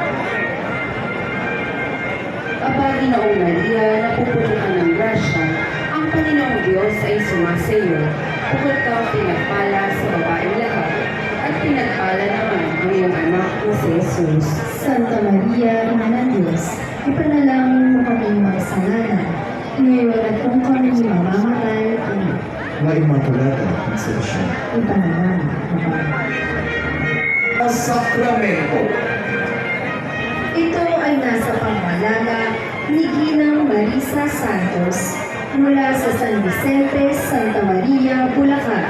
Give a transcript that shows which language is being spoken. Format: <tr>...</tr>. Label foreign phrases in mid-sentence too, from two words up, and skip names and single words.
<tl>Aba, Ginoong Maria, napupunukan ng grasya, ang Panginoong Diyos ay sumasayo, bukod kang pinagpala sa babaeng lahat, at pinagpala naman ang iyong anak na si Jesus. Santa Maria, Ina ng Diyos, ipanalangin mo kami mga kasalanan, ngayon at kung kami mamamatay. Amen.</tl> <es>La Inmaculada Concepcion.</es> <tl>Ipanalangin mo kami. Sakramento. Ito ay nasa pangalaga ni Ginang Marisa Santos mula sa San Vicente, Santa Maria, Bulacan.</tl>